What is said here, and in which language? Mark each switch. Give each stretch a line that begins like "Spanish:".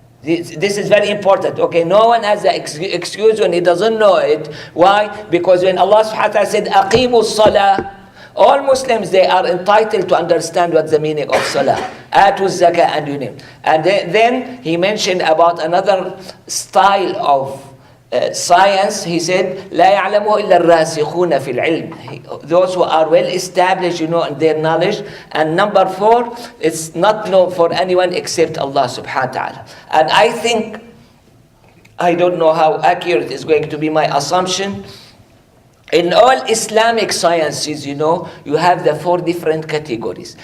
English: This is very important, okay? No one has the excuse when he doesn't know it. Why? Because when Allah subhanahu wa ta'ala said,
Arabic: أَقِيمُوا الصَّلَاةِ,
English: all Muslims, they are entitled to understand what the meaning of salah. Atu zakah and you name. And then he mentioned about another style of science. He said,
Arabic: لا يعلمه إلا الراسخون في العلم.
English: Those who are well established, in their knowledge. And number 4, it's not known for anyone except Allah subhanahu wa ta'ala. And I think, I don't know how accurate is going to be my assumption. In all Islamic sciences, you have the 4 different categories.